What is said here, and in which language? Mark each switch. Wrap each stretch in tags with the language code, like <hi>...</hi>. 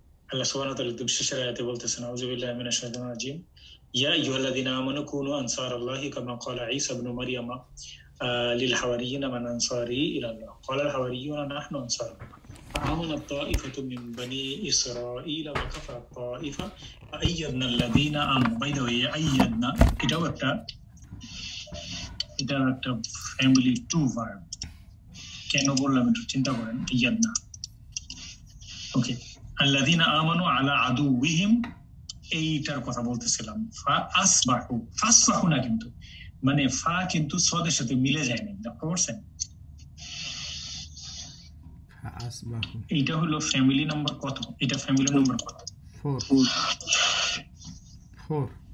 <ar>আল্লাহ সুবহানাহু ওয়া তাআলা</ar> <bn>একদম শেষের আয়াতে বলতেছেন,</bn> <ar>আউযু বিল্লাহি মিনাশ শাইতানির রাজিম, ইয়া আইয়ুহাল্লাযীনা আমানু কুনু আনসারাল্লাহি কামা ক্বালা ঈসা ইবনু মারইয়াম লিল হাওয়ারিয়িনা মান আনসারি ইলাল্লাহ ক্বালা আল হাওয়ারিয়ুনা নাহনু আনসারুল্লাহ فآمنت طائفة من بني إسرائيل وكفرت طائفة فأيدنا الذين آمنوا.</ar> <en>By the way,</en> <bn>أيدنا এটাও একটা ফ্যামিলি টু ভার্ব। কেন বললাম একটু চিন্তা করেন। أيدنا, ওকে।</bn> <ar>الذين آمنوا على عدوهم,</ar> <bn>এইটার কথা বলতেছিলাম। فأصبحوا, فأصبحوا না কিন্তু, মানে ফা কিন্তু সদের সাথে মিলে যায় না, লক্ষ্য করছেন? এইটা হলো ফ্যামিলি নাম্বার কত? এটা ফ্যামিলি নাম্বার কত? 4।</bn>